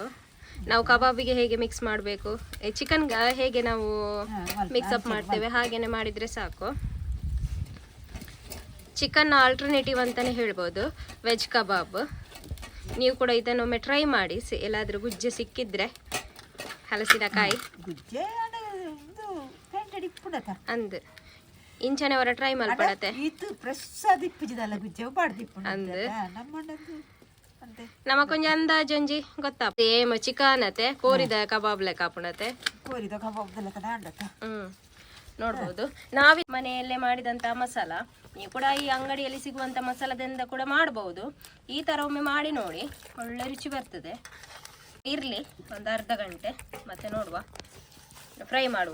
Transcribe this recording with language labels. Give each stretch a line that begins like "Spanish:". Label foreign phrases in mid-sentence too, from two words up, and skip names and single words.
Kannada: ನಾವು ಕಬಾಬಿಗೆ ಹೇಗೆ ಮಿಕ್ಸ್ ಮಾಡಬೇಕು, ಚಿಕನ್ ಹೇಗೆ ನಾವು ಮಿಕ್ಸಪ್ ಮಾಡ್ತೇವೆ ಹಾಗೇನೆ ಮಾಡಿದರೆ ಸಾಕು.
English: chicken alternative
Kannada: ಅಂತಲೇ ಹೇಳ್ಬೋದು,
English: veg kebab.
Kannada: ನೀವು ಕೂಡ ಇದನ್ನೊಮ್ಮೆ ಟ್ರೈ ಮಾಡಿ. ಎಲ್ಲಾದರೂ ಗುಜ್ಜೆ ಸಿಕ್ಕಿದ್ರೆ ಹಲಸಿನಕಾಯಿ
Tulu: ಅಂದ್ ಇಂಚನೆವರ ಟ್ರೈ ಮಲ್ಪಡತ್ತೆ ಅಂದ್ ನಮಕೊಂಜ ಅಂದಾಜೊಂಜಿ ಗೊತ್ತಾ
English: same chicken
Tulu: ಅತೆ ಕೋರಿದ ಕಬಾಬ್ ಲೆಕ್ಕ ಹಾಪುಣತೆ.
Kannada: ನೋಡ್ಬೋದು ನಾವೇ ಮನೆಯಲ್ಲೇ ಮಾಡಿದಂತ ಮಸಾಲ. ನೀವು ಕೂಡ ಈ ಅಂಗಡಿಯಲ್ಲಿ ಸಿಗುವಂತ ಮಸಾಲದಿಂದ ಕೂಡ ಮಾಡಬಹುದು. ಈ ತರ ಒಮ್ಮೆ ಮಾಡಿ ನೋಡಿ, ಒಳ್ಳೆ ರುಚಿ ಬರ್ತದೆ. ಇರ್ಲಿ ಒಂದು ಅರ್ಧ ಗಂಟೆ, ಮತ್ತೆ ನೋಡುವ, ಫ್ರೈ ಮಾಡುವ.